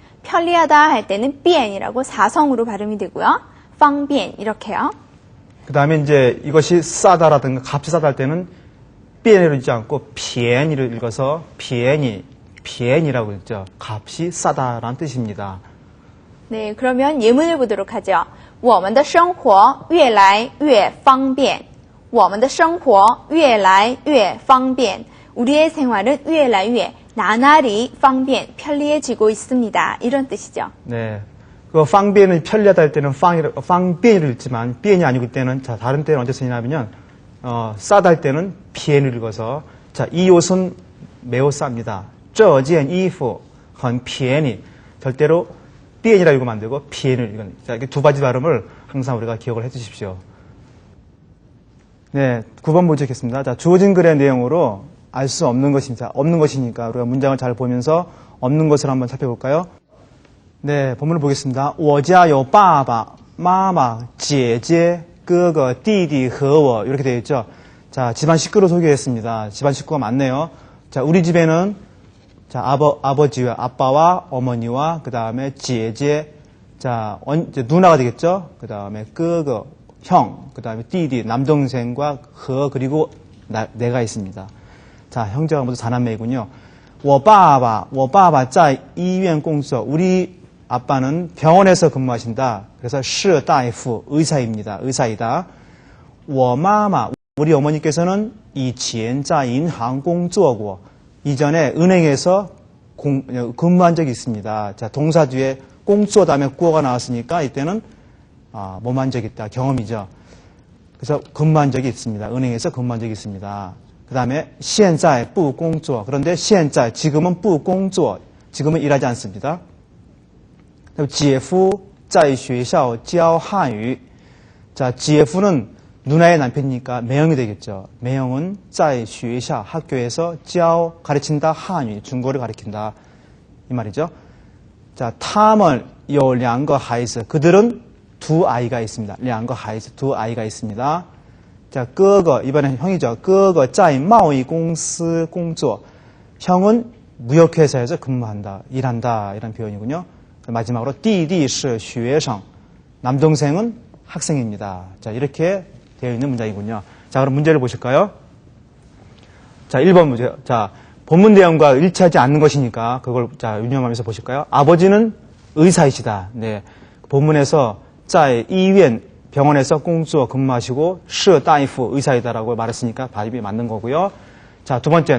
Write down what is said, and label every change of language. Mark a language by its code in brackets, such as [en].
[ko] 편리하다 할 때는 变이라고 사성으로 발음이 되고요. 方便 이렇게요. 그 다음에 이제 이것이 싸다라든가 값이 싸다 할 때는 变을 읽지 않고 便이를 읽어서 便宜,便宜라고 읽죠. 값이 싸다라는 뜻입니다. 네, 그러면 예문을 보도록 하죠. [zh] 我们的生活越来越方便. 我们的生活越来越方便. [ko] 우리의 생활은 越来越 나날이 方便 편리해지고 있습니다. 이런 뜻이죠. 네. 그 방변은 편리하다 할 때는 방변을 읽지만 비엔이 아니고 그때는 자 다른 때는 언제 쓰냐면요. 싸다 할 때는 비엔을 읽어서 자 이 옷은 매우 쌉니다. 这件衣服 [zh] 很便宜. [ko] 절대로 띠엔이라고 읽으면 안 되고 비엔을 이건. 자, 이렇게 두 가지 발음을 항상 우리가 기억을 해 주십시오. 네, 9번 보시겠습니다. 자, 주어진 글의 내용으로 알 수 없는 것입니다. 없는 것이니까 우리가 문장을 잘 보면서 없는 것을 한번 살펴볼까요? 네, 본문을 보겠습니다. [zh] 我家有爸爸, 妈妈, 姐姐, 哥哥, 弟弟和我 [ko] 이렇게 되어 있죠. 자, 집안 식구를 소개했습니다. 집안 식구가 많네요. 자, 우리 집에는 자, 아버지와 아빠와 어머니와 그 다음에 姐姐, 자, 누나가 되겠죠. 그 다음에 哥哥, 형, 그 다음에 弟弟, 남동생과 和 그리고 내가 있습니다. 자, 형제가 모두 4남매이군요. [zh] 我爸爸在医院工作. [ko] 우리 아빠는 병원에서 근무하신다. 그래서 [zh] 是大夫, [ko] 의사입니다. 의사이다. [zh] 我妈妈, [ko] 우리 어머니께서는 [zh] 以前在银行工作过. [ko] 이전에 은행에서 근무한 적이 있습니다. 자, 동사 뒤에 工作 다음에 구어가 나왔으니까 이때는 뭐만 적이 있다. 경험이죠. 그래서 근무한 적이 있습니다. 은행에서 근무한 적이 있습니다. 그 다음에 [zh] 现在不工作. [ko] 그런데 现在 지금은 不工作. 지금은 일하지 않습니다. [zh] 姐夫在学校教汉语. [ko] 자, 姐夫는 누나의 남편이니까 매형이 되겠죠. 매형은 在学校 학교에서 教 가르친다. 한유 중국어를 가르친다. 이 말이죠. 자, [zh] 他们有两个孩子. [ko] 그들은 두 아이가 있습니다. [zh] 两个孩子, [ko] 두 아이가 있습니다. [zh] 자, 哥哥 [ko] 이번엔 형이죠. [zh] 哥哥在贸易公司工作. [ko] 형은 무역회사에서 근무한다. 일한다. 이런 표현이군요. 마지막으로 [zh] 弟弟是学生. [ko] 남동생은 학생입니다. 자, 이렇게 되어 있는 문장이군요. 자, 그럼 문제를 보실까요? 자, 1번 문제. 자, 본문 내용과 일치하지 않는 것이니까 그걸 자, 유념하면서 보실까요? 아버지는 의사이시다. 네. 본문에서 在医院 병원에서 工作 근무하시고 [zh] 是大夫 [ko] 의사이다라고 말했으니까 답이 맞는 거고요. 자, 두 번째.